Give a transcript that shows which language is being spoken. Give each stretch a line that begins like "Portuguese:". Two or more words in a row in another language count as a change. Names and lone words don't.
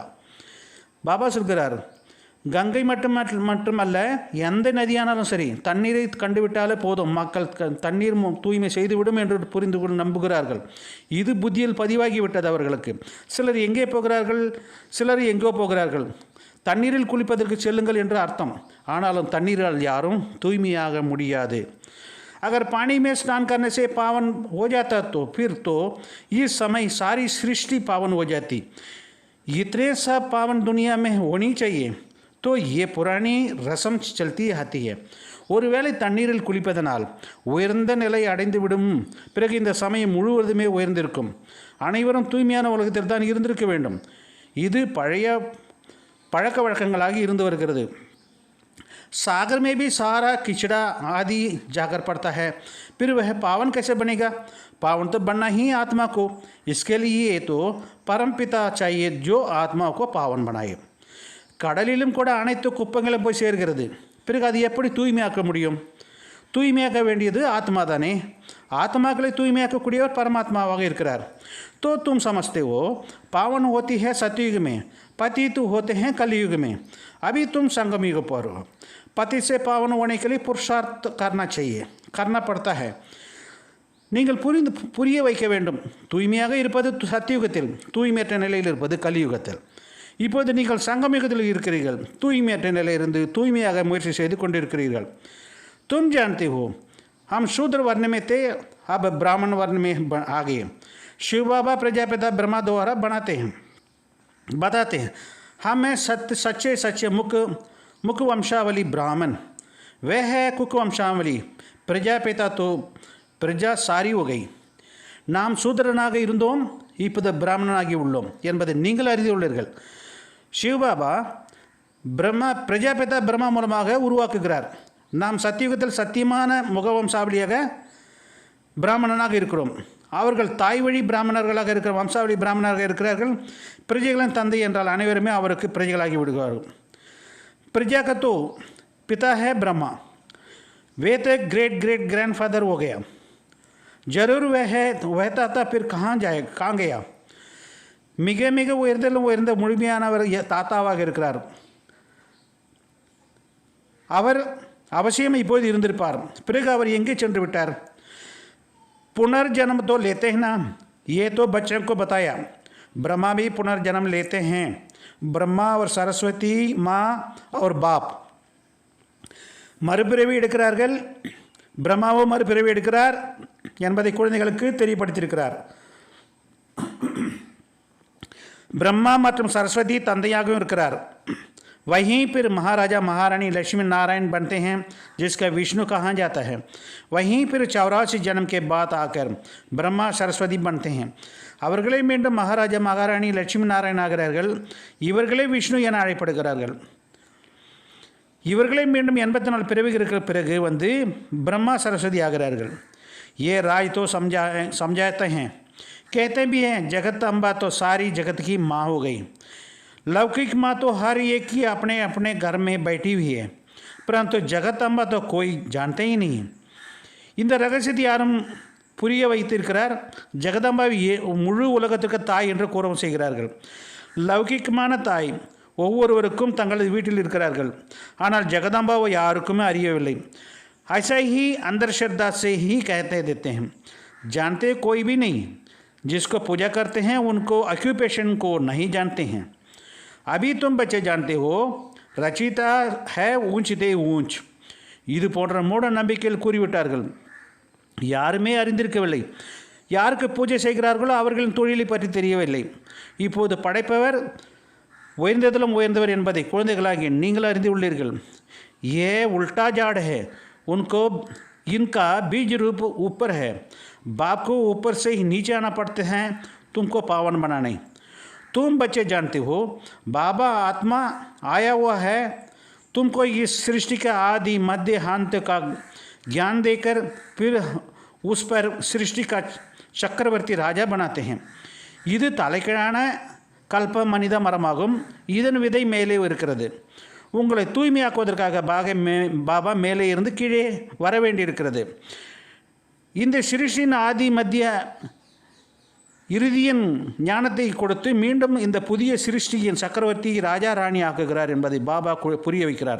Tamil: பாபா சொல்கிறார், கங்கை மட்டுமல்ல, எந்த நதியானாலும் சரி தண்ணீரை கண்டுவிட்டாலே போதும், மக்கள் தண்ணீர் தூய்மை செய்துவிடும் என்று புரிந்து கொண்டு நம்புகிறார்கள். இது புத்தியில் பதிவாகிவிட்டது அவர்களுக்கு. சிலர் எங்கே போகிறார்கள், சிலர் எங்கோ போகிறார்கள். தண்ணீரில் குளிப்பதற்கு செல்லுங்கள் என்று அர்த்தம். ஆனாலும் தண்ணீரால் யாரும் தூய்மையாக முடியாது.
Hindi: अगर पानी में स्नान करने से पावन हो जाता तो फिर तो इस समय सारी सृष्टि पावन हो जाती. इतने सब पावन दुनिया में होनी चाहिए. तो ये पुरानी रस्म चलती आती है.
Tamil: ஒருவேளை தண்ணீரில் குளிப்பதனால் உயர்ந்த நிலை அடைந்துவிடும். பிறகு இந்த சமயம் முழுவதுமே உயர்ந்திருக்கும். அனைவரும் தூய்மையான உலகத்தில் தான் இருந்திருக்க வேண்டும். இது பழைய பழக்க வழக்கங்களாக இருந்து வருகிறது.
Hindi: सागर में भी सारा किचड़ा आदि जाकर पड़ता है, फिर वह पावन कैसे बनेगा? पावन तो बनना ही आत्मा को, इसके लिए तो परमपिता चाहिए जो आत्मा को पावन बनाए.
Tamil: கடலிலும் கூட அனைத்து குப்பங்களும் போய் சேர்கிறது. பிறகு அது எப்படி தூய்மையாக்க முடியும்? தூய்மையாக்க வேண்டியது ஆத்மா தானே. ஆத்மாக்களை தூய்மையாக்கக்கூடியவர் பரமாத்மாவாக இருக்கிறார்.
Hindi: तो तुम समझते हो पावन होती है सतयुग में, पतित होते हैं कलयुग में. अभी तुम संगम युग पर हो. पति से पावन होने के लिए पुरुषार्थ करना पड़ता है.
Tamil: நீங்கள் புரிய வைக்க வேண்டும். தூய்மையாக இருப்பது சத்தியுகத்தில், தூய்மையற்ற நிலையில் இருப்பது கலியுகத்தில். இப்போது நீங்கள் சங்கமயுகத்தில் இருக்கிறீர்கள். தூய்மையற்ற நிலையிலிருந்து தூய்மையாக முயற்சி செய்து கொண்டிருக்கிறீர்கள்.
Hindi: तुम जानते हो हम शूद्र वर्ण में थे, अब ब्राह्मण वर्ण में आ गए. शिव बाबा प्रजापिता ब्रह्मा द्वारा बताते हैं हम हैं सच्चे मुख वंशावली ब्राह्मण, वह है कुक वंशावली प्रजापिता. तो प्रजा सारी हो गई.
Tamil: நாம் சூத்திரனாக இருந்தோம், இப்போது பிராமணனாகி உள்ளோம் என்பதை நீங்கள் அறிந்துள்ளீர்கள். சிவபாபா பிரஜாபிதா பிரம்மா மூலமாக உருவாக்குகிறார். நாம் சத்தியுகத்தில் சத்தியமான முகவம்சாவளியாக பிராமணனாக இருக்கிறோம். அவர்கள் தாய் வழி பிராமணர்களாக இருக்கிற வம்சாவளி பிராமணராக இருக்கிறார்கள். பிரஜைகளின் தந்தை என்றால் அனைவருமே அவருக்கு பிரஜைகளாகி விடுவார்கள்.
Hindi: प्रजा का तो पिता है ब्रह्मा, वे तो
English: great grandfather
Hindi: हो गया. जरूर वह था फिर कहाँ गया?
Tamil: மிக உயர்ந்த முழுமையானவர் தாத்தாவாக இருக்கிறார். அவர் அவசியம் இப்போது இருந்திருப்பார். பிறகு அவர் எங்கே சென்று விட்டார்?
Hindi: पुनर्जन्म तो लेते हैं ना, ये तो बच्चों को बताया. ब्रह्मा भी पुनर्जन्म लेते हैं. ब्रह्मा और सरस्वती माँ और बाप
Tamil: மறுபிறவி எடுக்கிறார்கள். பிரம்மாவோ மறுபிறவி எடுக்கிறார் என்பதை குழந்தைகளுக்கு தெரியப்படுத்தியிருக்கிறார். ब्रह्मा மற்றும் சரஸ்வதி தந்தையாகவும் இருக்கிறார்.
Hindi: वहीं फिर महाराजा महारानी लक्ष्मी नारायण बनते हैं, जिसका विष्णु कहा जाता है. वहीं फिर 84 जन्म के बाद आकर ब्रह्मा सरस्वती बनते हैं.
Tamil: அவர்களே மீண்டும் மகாராஜா மகாராணி லட்சுமி நாராயண் ஆகிறார்கள். இவர்களே விஷ்ணு என அழைப்படுகிறார்கள். இவர்களே மீண்டும் 84 பிறவிகளுக்கு பிறகு வந்து ब्रह्मा सरस्वती ஆகிறார்கள்.
Hindi: ये राज तो समझाते हैं, कहते भी हैं जगत अम्बा तो सारी जगत की माँ हो गई. लौकिक माँ तो हर एक ही अपने अपने घर में बैठी हुई है, परंतु जगत अम्बा तो कोई जानते ही नहीं.
Tamil: இந்த ரகசியத்தை யாரும் புரிய வைத்திருக்கிறார். ஜெகதம்பாவை முழு உலகத்துக்கு தாய் என்று கூறவும் செய்கிறார்கள். லௌகிகமான தாய் ஒவ்வொருவருக்கும் தங்களது வீட்டில் இருக்கிறார்கள். ஆனால் ஜெகதம்பாவை யாருக்குமே அறியவில்லை.
Hindi: ऐसा ही अंधश्रद्धा से ही कहते देते हैं, जानते कोई भी नहीं. जिसको पूजा करते हैं उनको ऑक्यूपेशन को नहीं जानते हैं. अभी तुम बच्चे जानते हो रचिता है ऊंच दे ऊंच.
Tamil: இது போன்ற மூட நம்பிக்கையில் கூறிவிட்டார்கள். யாருமே அறிந்திருக்கவில்லை. யாருக்கு பூஜை செய்கிறார்களோ அவர்களின் தொழிலை பற்றி தெரியவில்லை. இப்போது படைப்பவர் உயர்ந்ததிலும் உயர்ந்தவர் என்பதை குழந்தைகளாகிய நீங்கள் அறிந்து உள்ளீர்கள்.
Hindi: ये उल्टा जाड़ है, उनको इनका बीज रूप ऊपर है. बाप को ऊपर से ही नीचे आना पड़ते हैं तुमको पावन बनाने. तुम बच्चे जानते हो बाबा आत्मा आया हुआ है, तुमको इस सृष्टि का आदि मध्य अंत का ज्ञान देकर फिर उस पर सृष्टि का चक्रवर्ती राजा बनाते हैं.
Tamil: இது தலைக்கீழான கல்ப மனித மரமாகும். இதன் விதை மேலே இருக்கிறது. உங்களை தூய்மையாக்குவதற்காக பாபா மேலே இருந்து கீழே வர வேண்டியிருக்கிறது. இந்த சிருஷ்டியின் ஆதி மத்திய இறுதியின் ஞானத்தை கொடுத்து மீண்டும் இந்த புதிய சிருஷ்டியின் சக்கரவர்த்தி ராஜா ராணி ஆக்குகிறார் என்பதை பாபா புரிய வைக்கிறார்.